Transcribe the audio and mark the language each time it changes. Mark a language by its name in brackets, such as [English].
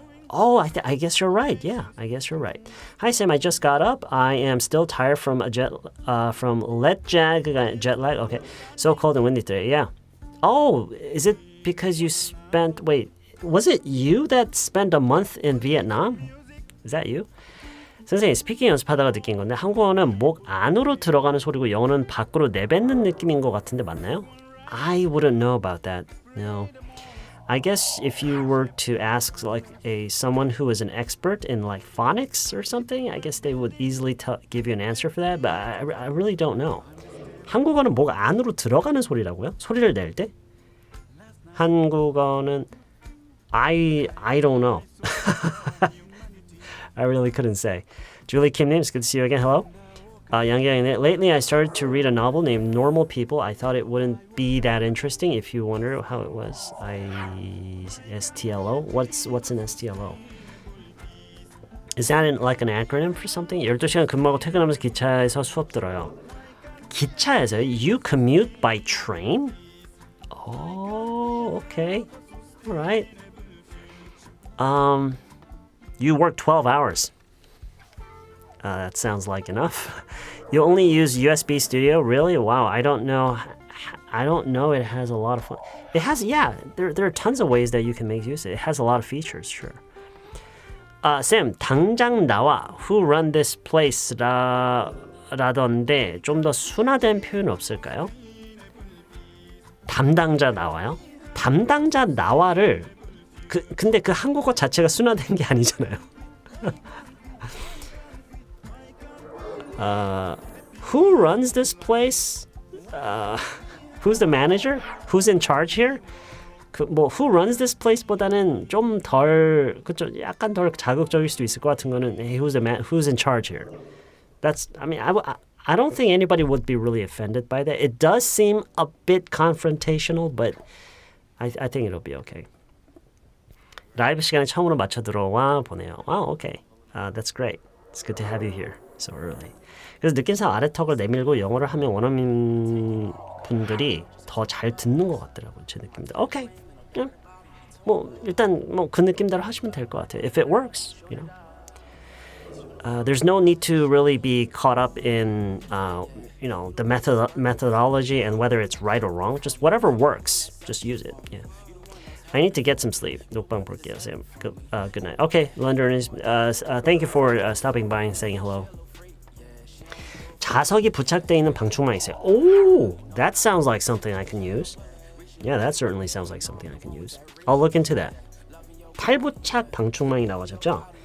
[English] I guess you're right. Yeah, I guess you're right. Hi Sam, I just got up. I am still tired from jet lag. Okay, so cold and windy today. Yeah. Oh, is it because you was it you that spent a month in Vietnam? Is that you? [Korean] 선생님, 스피킹 연습하다가 느낀 건데 한국어는 목 안으로 들어가는 소리고 영어는 밖으로 내뱉는 느낌인 것 같은데 맞나요? [English] I wouldn't know about that. No. I guess if you were to ask someone who is an expert in like phonics or something, I guess they would easily give you an answer for that, but I really don't know. [Korean] 한국어는 목 안으로 들어가는 소리라고요? 소리를 낼 때? 한국어는 [English] I don't know. I really couldn't say. Julie Kim Nim, it's good to see you again. Hello. Lately I started to read a novel named Normal People. I thought it wouldn't be that interesting. If you wonder how it was, STLO? What's an STLO? Is that like an acronym for something? [Korean] 12시간 근무하고 퇴근하면서 기차에서 수업 들어요. 기차에서요? [English] You commute by train? Oh, okay. All right. You work 12 hours. That sounds like enough. You only use USB Studio? Really? Wow, I don't know. It has a lot of fun. It has, yeah, there are tons of ways that you can make use of it. It has a lot of features, sure. Sam, [Korean] 당장 나와. [English] Who run this place? [Korean] 라던데 좀 더 순화된 표현 없을까요? 담당자 나와요? 담당자 나와를 근데 그 한국어 자체가 순화된 게 아니잖아요. [English] Who runs this place? Who's the manager? Who's in charge here? who runs this place [Korean] 보다는 좀 덜, 그쵸, 약간 덜 자극적일 수도 있을 것 같은 거는 [English] hey, who's in charge here? That's, I mean, I don't think anybody would be really offended by that. It does seem a bit confrontational, but I think it'll be okay. [Korean] 라이브 시간에 처음으로 맞춰 들어와 보네요. [English] Wow, okay. That's great. It's good to have you here so early. [Korean] 그래서 느낌상 아래턱을 내밀고 영어를 하면 원어민 분들이 더 잘 듣는 것 같더라고요. 제 느낌도. Okay. 뭐 일단 뭐 그 느낌대로 하시면 될 것 같아요. [English] If it works, you know. there's no need to really be caught up in the methodology and whether it's right or wrong. Just whatever works, just use it. Yeah. I need to get some sleep. [Korean] 녹방 볼게요, [English] Sam. Good night. Okay, London is. Thank you for stopping by and saying hello. [Korean] 자석이 부착되어 있는 방충망이 있어요. [English] Oh, that sounds like something I can use. Yeah, that certainly sounds like something I can use. I'll look into that. [Korean] 탈부착 방충망이 나와졌죠?